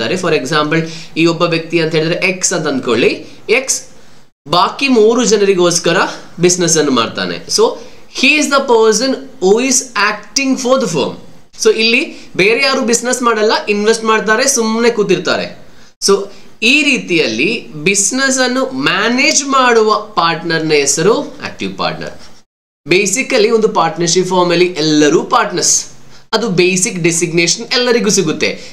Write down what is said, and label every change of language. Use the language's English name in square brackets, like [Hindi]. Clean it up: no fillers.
[Kannada] For example ಈ ಒಬ್ಬ ವ್ಯಕ್ತಿ ಅಂತ ಹೇಳಿದ್ರೆ X ಅಂತ ಅಂದ್ಕೊಳ್ಳಿ. X ಬಾಕಿ 3 ಜನರಿಗೋಸ್ಕರ ಬಿಸ್ನೆಸ್ ಅನ್ನು ಮಾಡ್ತಾನೆ. [English] So he is the person who is acting for the firm. [Kannada] So ಇಲ್ಲಿ ಬೇರೆ ಯಾರು ಬಿಸ್ನೆಸ್ ಮಾಡಲ್ಲ, ಇನ್ವೆಸ್ಟ್ ಮಾಡ್ತಾರೆ, ಸುಮ್ಮನೆ ಕೂತಿರ್ತಾರೆ. ಸೊ ಈ ರೀತಿಯಲ್ಲಿ ಬಿಸ್ನೆಸ್ ಅನ್ನು ಮ್ಯಾನೇಜ್ ಮಾಡುವ ಪಾರ್ಟ್ನರ್ನ ಹೆಸರು ಆಕ್ಟಿವ್ ಪಾರ್ಟ್ನರ್. ಬೇಸಿಕಲಿ ಒಂದು ಪಾರ್ಟ್ನರ್ಶಿಪ್ ಫಾರ್ಮ್ ಅಲ್ಲಿ ಎಲ್ಲರೂ ಪಾರ್ಟ್ನರ್ಸ್, ಅದು ಬೇಸಿಕ್ ಡೆಸಿಗ್ನೇಷನ್ ಎಲ್ಲರಿಗೂ ಸಿಗುತ್ತೆ.